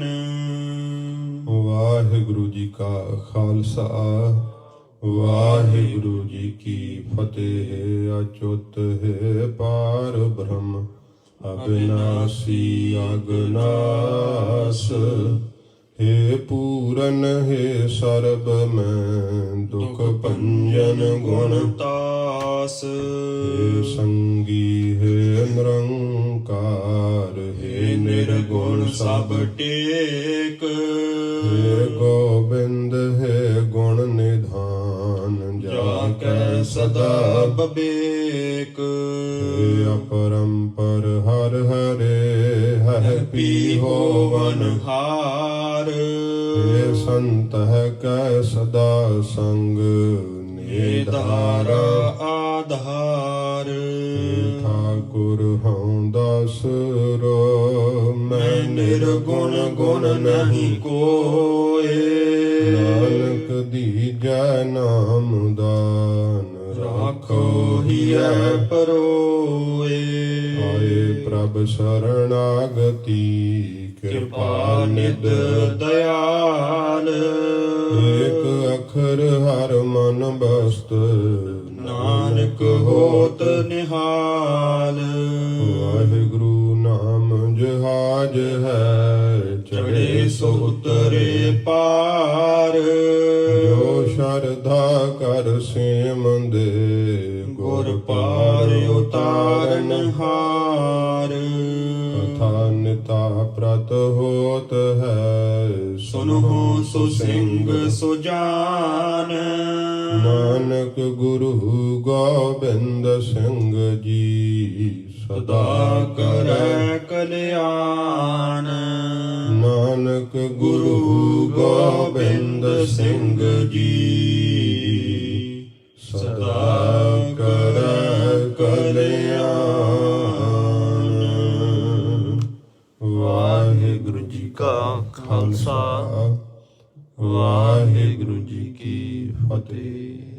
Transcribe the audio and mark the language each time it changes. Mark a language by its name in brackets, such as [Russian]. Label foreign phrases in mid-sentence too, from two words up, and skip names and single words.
[Punjabi] ਵਾਹਿਗੁਰੂ ਜੀ ਕਾ ਖਾਲਸਾ, ਵਾਹਿਗੁਰੂ ਜੀ ਕੀ ਫਤਿਹ। ਅਚੁੱਤ ਹੈ ਪਾਰ ਬ੍ਰਹਮ, ਅਬਿਨਾਸੀ ਅਗਨਾਸ। ਹੇ ਪੂਰਨ ਹੇ ਸਰਬ ਮੈ ਦੁਖ ਭੰਜਨ ਗੁਣ ਤਾਸ। ਹੇ ਸੰਗੀ ਹੇ ਨਿਰੰਕਾਰ, ਹੇ ਨਿਰਗੁਣ ਸਭ ਟੇਕ। ਹੇ ਗੋਬਿੰਦ ਹੇ ਗੁਣ ਨਿਧਾਨ, ਜਾਕੈ ਸਦਾ ਬਬੇਕ। ਹੇ ਅਪਰੰਪਰ ਹਰਿ ਹਰੇ, ਹਰਿ ਪੀ ਹੋਵਨ ਹਾਰ। ਹੇ ਸੰਤ ਹੈ ਕੈ ਸਦਾ ਸੰਗ, ਨਿਧਾਰਾ ਆਧਾਰ। ਠਾਕੁਰ ਹੂੰ ਦਾਸਰੋ, ਮੈਂ ਨਿਰਗੁਣ ਗੁਣ ਨਹੀਂ ਕੋਇ। ਨਾਨਕ ਦੀਜੈ ਨਾਮ ਦਾਨ, ਰਾਖੋ ਹੀਅ ਪਰੋਏ। ਆਏ ਪ੍ਰਭ ਸਰਣਾਗਤੀ, ਕਿਰਪਾ ਨਿਧਿ ਦਇਆਲ। ਏਕ ਅਖਰ ਹਰਿ ਮਨ ਬਸਤ, ਨਾਨਕ ਹੋਤ ਨਿਹਾਲ। ਵਾਹਿਗੁਰੂ ਨਾਮ ਜਹਾਜ਼ ਹੈ, ਚੜ੍ਹੇ ਸੋ ਉਤਰੇ ਪਾਰ। ਜੋ ਸ਼ਰਧਾ ਕਰ ਸੇਮ ਦੇ, ਗੁਰ ਪਾਰ ਉਤਾਰਨ ਹਾਰ। ਕਥਾ ਨਿਤਾ ਪ੍ਰਤਿ ਹੋਤ ਹੈ, ਸੁਨਹੁ ਸੁਸਿੰਗ ਸੁਜਾਨ। ਨਾਨਕ ਗੁਰੂ ਗੋਬਿੰਦ ਸਿੰਘ ਜੀ, ਸਦਾ ਕਰੈ ਕਲਿਆਣ। ਨਾਨਕ ਗੁਰੂ ਗੋਬਿੰਦ ਸਿੰਘ ਜੀ, ਸਦਾ ਕਰੈ ਕਲਿਆਣ। ਵਾਹਿਗੁਰੂ ਜੀ ਕਾ ਖਾਲਸਾ, ਵਾਹਿਗੁਰੂ ਜੀ ਕੀ ਫਤਿਹ।